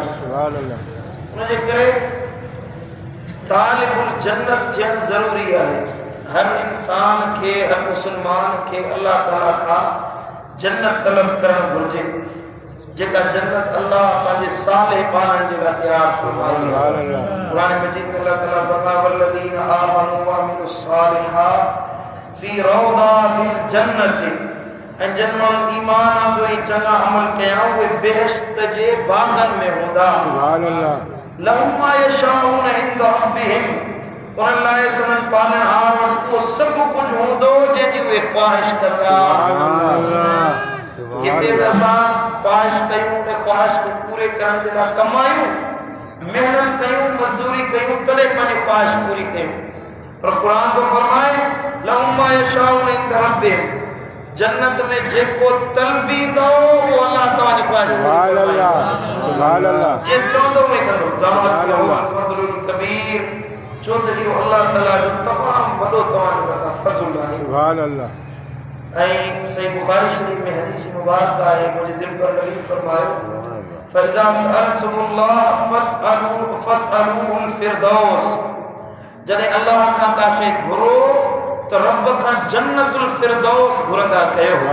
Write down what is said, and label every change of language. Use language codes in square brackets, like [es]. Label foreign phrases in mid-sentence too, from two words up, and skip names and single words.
[sd] उनजे करे तालिबुल जन्नत थियणु ज़रूरी आहे। हर इंसान खे हर मुसलमान खे अल्लाह ताला खां जन्नत तलब करणु घुरिजे जेका जन्नत अल्लाह पंहिंजे साले पाननि जे लाइ तयारु फरमाई आहे। क़ुरान मजीद में अल्लाह ताला फरमाए [ar] والذين آمنوا وعملوا الصالحات في روضات الجنة [sd] ऐं जिन माण्हुनि ईमान आंदो ऐं चङा अमल कया उहे बेहश्त जे बाग़नि में हूंदा। [ar] لهم ما يشاءون عند ربهم [sd] उन्हनि लाइ संदन पालनहार वटि उहो सभु कुझु हूंदो जंहिंजी उहे ख़्वाहिश कंदा। हिते त असां ख़्वाहिश कयूं ऐं ख़्वाहिश खे पूरे करण जे लाइ कमायूं महिनत कयूं मज़दूरी कयूं तॾहिं पंहिंजी ख़्वाहिश पूरी कयूं। पर क़ुरान तो फरमाए [ar] لهم ما يشاءون عند ربهم [sd] जन्नत में जेको तलबींदो वो अल्लाह तव्हांजी ख़्वाहिश [ar] سبحان الله [sd] जे चवंदो में कंदो [ar] ذلك الفضل الكبير [sd] छो त इहो अल्लाह ताला जो तमामु वॾो तव्हांजे मथां फज़ल आहे। [ar] سبحان الله. [sd] ऐं सही बुखारी शरीफ में हदीस मुबारक आहे मुंहिंजे दिलि पर नबी फरमायो [ar] فإذا سألتم الله فاسألوه الفردوس [sd] जॾहिं अल्लाह खां का शइ घुरो तो रब का जन्नतुल फिरदौस घुरंदा कयो।